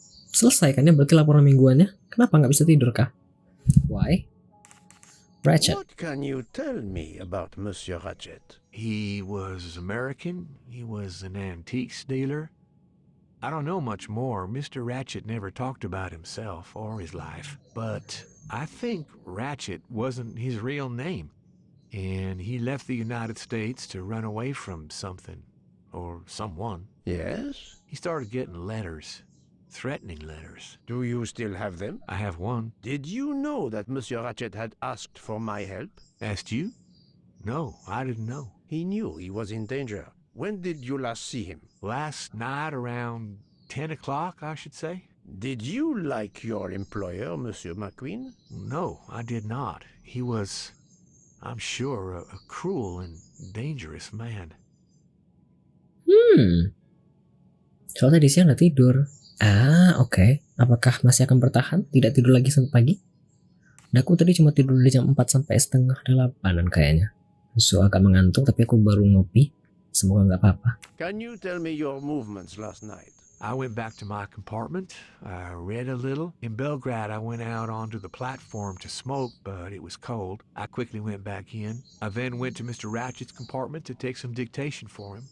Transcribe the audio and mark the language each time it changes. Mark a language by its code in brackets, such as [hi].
[id] Selesai kan ya berarti laporan mingguannya? Kenapa nggak bisa tidur kah? [en] Why? Ratchet. What can you tell me about Monsieur Ratchet? He was American. He was an antiques dealer. I don't know much more. Mr. Ratchet never talked about himself or his life. But I think Ratchet wasn't his real name. And he left the United States to run away from something. Or someone. Yes? He started getting letters. Threatening letters. Do you still have them? I have one. Did you know that Monsieur Ratchet had asked for my help? Asked you? No, I didn't know. He knew he was in danger. When did you last see him? Last night around 10 o'clock, I should say. Did you like your employer, Monsieur McQueen? No, I did not. He was, I'm sure, a cruel and dangerous man. [id] Soalnya tadi siang udah tidur. Oke. Apakah masih akan bertahan? Tidak tidur lagi sampai pagi? Nah, aku tadi cuma tidur dari jam 4 sampai setengah 8 kayaknya. [en] So, [id] agak mengantuk tapi aku baru ngopi. Semoga nggak apa-apa. [en] Can you tell me your movements last night? I went back to my compartment. I read a little. In Belgrade, I went out onto the platform to smoke, but it was cold. I quickly went back in. I then went to Mr. Ratchet's compartment to take some dictation for him.